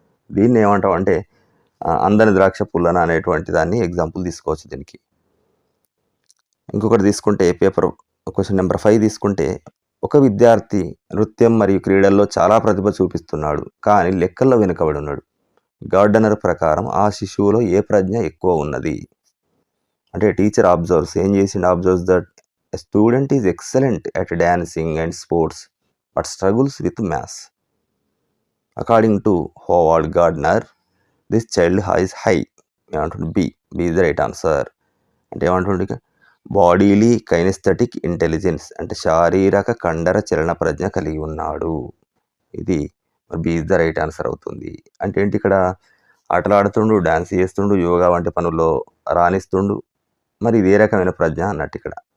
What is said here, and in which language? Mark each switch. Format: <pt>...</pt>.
<te>దీన్ని ఏమంటాం అంటే అందని ద్రాక్ష పుల్లన అనేటువంటి దాన్ని ఎగ్జాంపుల్ తీసుకోవచ్చు దీనికి. ఇంకొకటి తీసుకుంటే పేపర్ క్వశ్చన్ నెంబర్ 5 తీసుకుంటే, ఒక విద్యార్థి నృత్యం మరియు క్రీడల్లో చాలా ప్రతిభ చూపిస్తున్నాడు కానీ లెక్కల్లో వెనుకబడి ఉన్నాడు. గార్డనర్ ప్రకారం ఆ శిశువులో ఏ ప్రజ్ఞ ఎక్కువ ఉన్నది?</te> <en>అంటే teacher observes that a student is excellent at dancing and sports but struggles with maths. According to Howard Gardner, this child is high. B is the right answer.</en> <te>అంటే ఏమంటుంది? బాడీలీ కైనెస్థెటిక్ ఇంటెలిజెన్స్ అంటే శారీరక కండర చలన ప్రజ్ఞ కలిగి ఉన్నాడు. ఇది</te> <en>B is the right answer</en> <te>అవుతుంది. అంటే ఏంటి? ఇక్కడ ఆటలు ఆడుతుండు, డాన్స్ చేస్తుండు, యోగా వంటి పనుల్లో రాణిస్తుండు, మరి ఇది ఏ రకమైన ప్రజ్ఞ అన్నట్టు ఇక్కడ.</te>